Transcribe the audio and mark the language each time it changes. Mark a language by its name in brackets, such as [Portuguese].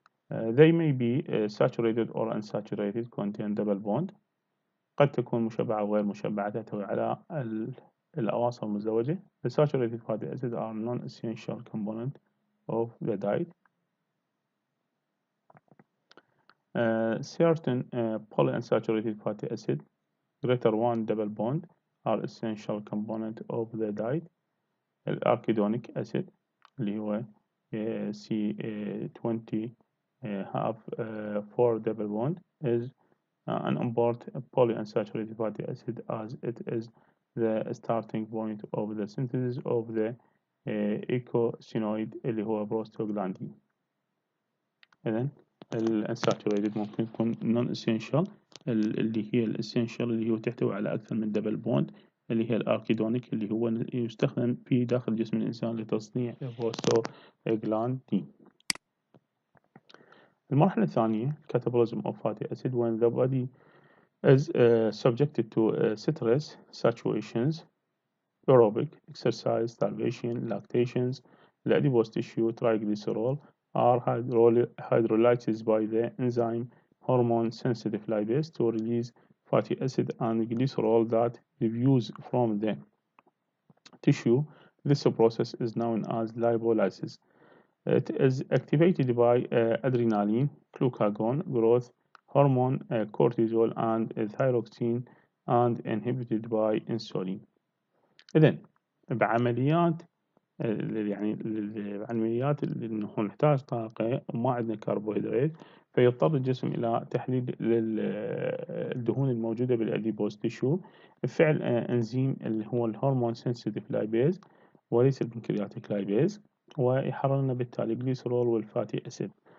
[English] They may be saturated or unsaturated, contain double bond. [Arabic] قد تكون مشبعة وغير مشبعة، تحتوي على الأواصر المزدوجة. [English] The saturated fatty acids are non-essential component of the diet. Certain polyunsaturated fatty acid greater one double bond are essential component of the diet. الأركيدونيك acid [Arabic] اللي هو [English] C20 have 4 double bond is an important polyunsaturated fatty acid as it is the starting point of the synthesis of the eicosanoid اللي هو prostaglandin. [Arabic] إذن الانساتوريتد ممكن يكون [English] non essential، [Arabic] اللي هي الاسينشال اللي هو تحتوي على أكثر من دبل بوند، اللي هي الأركيدونيك اللي هو يستخدم في داخل جسم الإنسان لتصنيع prostaglandin. المرحلة الثانية [English] catabolism of fatty acid when the body is subjected to stress situations, aerobic exercise, starvation, lactations. The adipose tissue triglycerol are hydrolyzed by the enzyme hormone sensitive lipase to release fatty acid and glycerol that diffuse from the tissue. This process is known as lipolysis. It is activated by adrenaline, glucagon, growth hormone, cortisol, and thyroxine, and inhibited by insulin. [Arabic] إذن بعمليات يعني العمليات اللي نحتاج طاقة وما عندنا كربوهيدرات، فيضطر الجسم إلى تحليل الدهون الموجودة بالأديبوز تيشو بفعل إنزيم اللي هو الهرمون سنسيتيف لايبيز وليس البنكرياتيك لايبيز، ويحرر لنا بالتالي الجليسرول والفاتي أسيد.